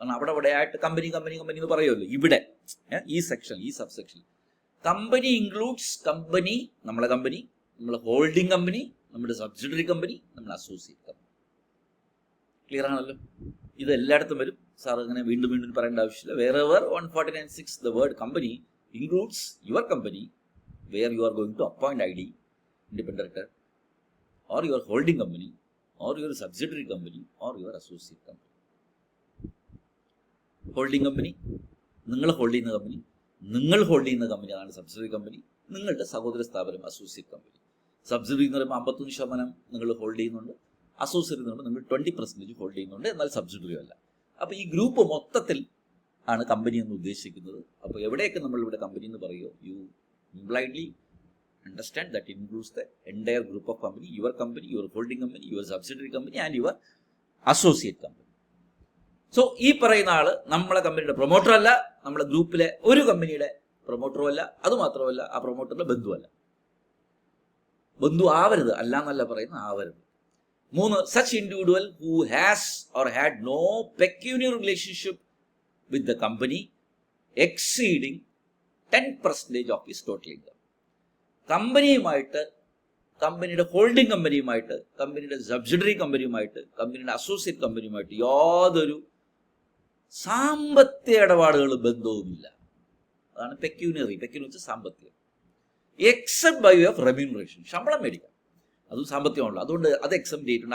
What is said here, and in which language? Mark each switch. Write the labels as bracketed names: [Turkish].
[Malayalam] കാരണം അവിടെ ആയിട്ട് കമ്പനി എന്ന് പറയുമല്ലോ. ഇവിടെ ഈ സെക്ഷൻ, ഈ sub section company includes company, നമ്മളെ ഹോൾഡിംഗ് കമ്പനി, നമ്മുടെ സബ്സിഡറി കമ്പനി, നമ്മുടെ അസോസിയേറ്റ് കമ്പനി. ക്ലിയർ ആണല്ലോ? ഇത് എല്ലായിടത്തും വരും. സാർ അങ്ങനെ വീണ്ടും പറയേണ്ട ആവശ്യമില്ല. [English] wherever 149(6) the word company includes your company where you are going to appoint ID, independent director, or your holding company, or your subsidiary company, or your associate company. [Malayalam] Holding company, നിങ്ങൾ hold ചെയ്യുന്ന company, നിങ്ങൾ hold ചെയ്യുന്ന കമ്പനിയാണ് subsidiary company, നിങ്ങളുടെ സഹോദര സ്ഥാപനം associate company. Subsidiary എന്ന് പറയുമ്പോൾ 51% നിങ്ങൾ ഹോൾഡ് ചെയ്യുന്നുണ്ട്, അസോസിയേറ്റ് എന്ന് പറയുമ്പോൾ നിങ്ങൾ 20% ഹോൾഡ് ചെയ്യുന്നുണ്ട്, എന്നാൽ സബ്സിഡറി അല്ല. അപ്പോൾ ഈ ഗ്രൂപ്പ് മൊത്തത്തിൽ ആണ് കമ്പനി എന്ന് ഉദ്ദേശിക്കുന്നത്. അപ്പോൾ എവിടെയൊക്കെ നമ്മളിവിടെ കമ്പനി എന്ന് പറയുമോ, [English] You impliedly understand that includes the entire group of company, your holding company, your subsidiary company and your associate company. [Malayalam] So ഈ പറയുന്ന ആള് നമ്മളെ കമ്പനിയുടെ പ്രൊമോട്ടർ അല്ല, നമ്മളെ ഗ്രൂപ്പിലെ ഒരു കമ്പനിയുടെ പ്രൊമോട്ടറും അല്ല, അതുമാത്രമല്ല ആ പ്രൊമോട്ടറുടെ ബന്ധുവല്ല. ബന്ധു ആവരുത്, അല്ല എന്നല്ല പറയുന്നത്, ആവരുത്. [English] 3, such individual who has or had no pecuniary relationship with the company exceeding 10% of his total income. [Malayalam] കമ്പനിയുമായിട്ട്, കമ്പനിയുടെ ഹോൾഡിംഗ് കമ്പനിയുമായിട്ട്, കമ്പനിയുടെ സബ്സിഡറി കമ്പനിയുമായിട്ട്, കമ്പനിയുടെ അസോസിയേറ്റ് കമ്പനിയുമായിട്ട് യാതൊരു സാമ്പത്തിക ഇടപാടുകൾ ബന്ധവുമില്ല. അതാണ് പെക്യൂനറി വെച്ചാൽ സാമ്പത്തികം. [English] except by way of remuneration, [Malayalam] ശമ്പളം മേടിക്കാം, അതും സാമ്പത്തികമാണല്ലോ, അതുകൊണ്ട് അത് എക്സെപ്റ്റ് ചെയ്തിട്ടുണ്ട്.